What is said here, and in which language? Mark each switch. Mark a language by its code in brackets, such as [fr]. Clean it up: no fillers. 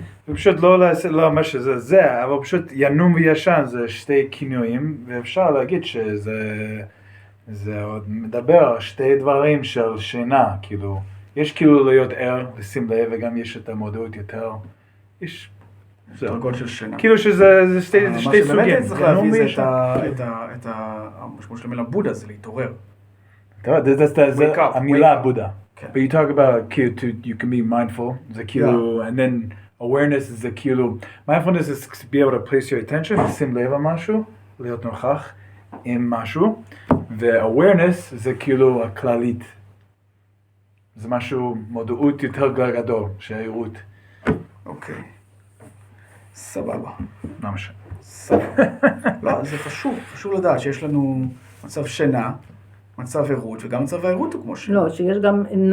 [he] ופשוט לא מה שזה זה, אבל פשוט ינום וישן זה שתי כינויים, ואפשר להגיד שזה עוד מדבר על שתי דברים של שינה, כאילו, יש כאילו להיות ער, לשים לב, וגם יש את המודעות יותר, יש... דרגות של שינה. כאילו שזה שתי סוגים. מה שבאמת צריך להביא זה את המשמעות של המילה בודה, זה להתעורר. זה המילה בודה. כן. [en] But you talk about כאילו, you can be mindful, זה כאילו, and then awareness זה כאילו, mindfulness is to be able to place your attention, [he] לשים לב על משהו, להיות נוכח עם משהו, [en] ו-awareness [he] זה כאילו הכללית. זה משהו, מודעות יותר גדול, שהעירות. אוקיי. סבבה. לא משנה. סבבה. לא, זה חשוב לדעת שיש לנו מצב שינה, מצב עירות, וגם מצב העירות הוא כמו שינה. לא, שיש גם